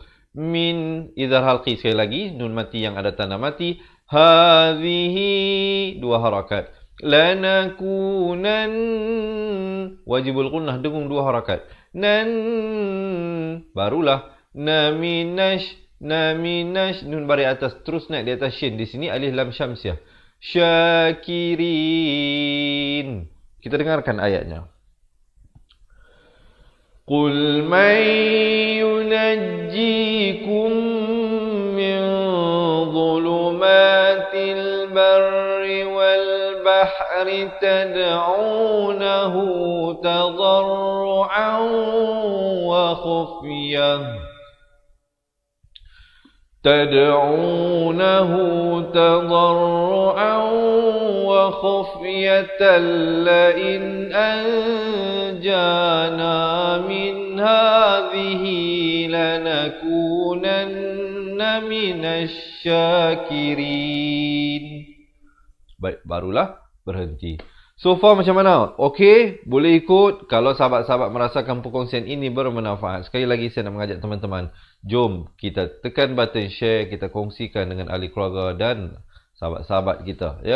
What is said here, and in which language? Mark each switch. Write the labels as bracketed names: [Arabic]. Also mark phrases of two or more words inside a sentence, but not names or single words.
[Arabic] من إظهار حلقي [Malay] sekali lagi. Nun mati yang ada tanda mati. Hadhihi 2 harakat. Lanakunan. [Arabic] واجب الغنة [Malay] dengung 2 harakat. Nan. Barulah. Naminash. Naminash. Nun baris atas terus naik di atas shin. Di sini [Arabic] ألف لام شمسية. Syakirin. [Malay] Kita dengarkan ayatnya. [Arabic] قل من ينجيكم من ظلمات البر والبحر تدعونه تضرعا وخفية. تدعونه تضرعا وخفية لئن أنجانا من هذه لنكونن من الشاكرين. [Malay] Baik, barulah berhenti. [English] So far [Malay] macam mana? Okey, boleh ikut. Kalau sahabat-sahabat merasakan perkongsian ini bermanfaat, sekali lagi saya nak mengajak teman-teman, jom kita tekan [English] button share, [Malay] kita kongsikan dengan ahli keluarga dan sahabat-sahabat kita, ya.